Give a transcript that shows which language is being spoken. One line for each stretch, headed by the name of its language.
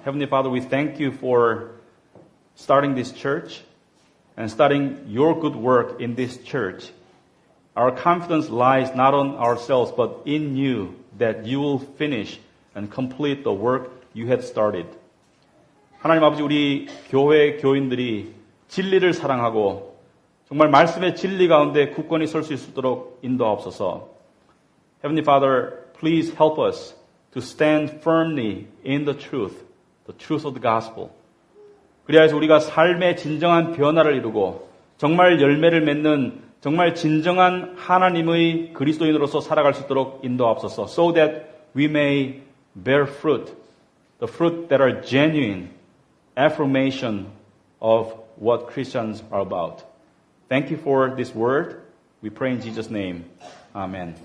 English: Heavenly Father, we thank you for starting this church and starting your good work in this church. Our confidence lies not on ourselves but in you that you will finish and complete the work you had started.
Korean: 하나님 아버지 우리 교회 교인들이 진리를 사랑하고 정말 말씀의 진리 가운데 굳건히 설 수 있도록 인도하옵소서.
English: Heavenly Father, please help us to stand firmly in the truth of the gospel.
Korean: 그리하여서 우리가 삶의 진정한 변화를 이루고 정말 열매를 맺는 정말 진정한 하나님의 그리스도인으로서 살아갈 수 있도록 인도하옵소서.
English: So that we may bear fruit, the fruit that are genuine affirmation of what Christians are about. Thank you for this word. We pray in Jesus' name. Amen.